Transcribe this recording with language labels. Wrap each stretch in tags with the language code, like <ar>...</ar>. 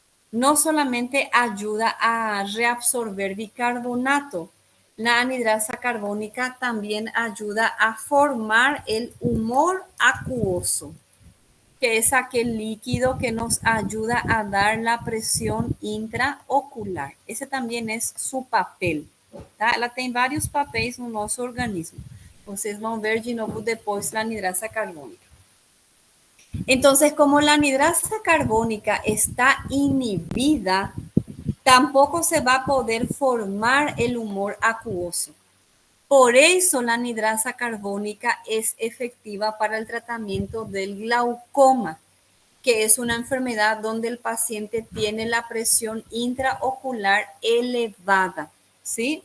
<es>No solamente ayuda a reabsorber bicarbonato, la anidrasa carbónica también ayuda a formar el humor acuoso, que es aquel líquido que nos ayuda a dar la presión intraocular. Ese también es su papel.</es> <pt>Tá? Ela tem vários papéis no nosso organismo. Vocês vão ver de novo depois la anidrasa carbónica.</pt> <es>Entonces, como la anidrasa carbónica está inhibida, tampoco se va a poder formar el humor acuoso. Por eso la anidrasa carbónica es efectiva para el tratamiento del glaucoma, que es una enfermedad donde el paciente tiene la presión intraocular elevada. ¿Sí?</es>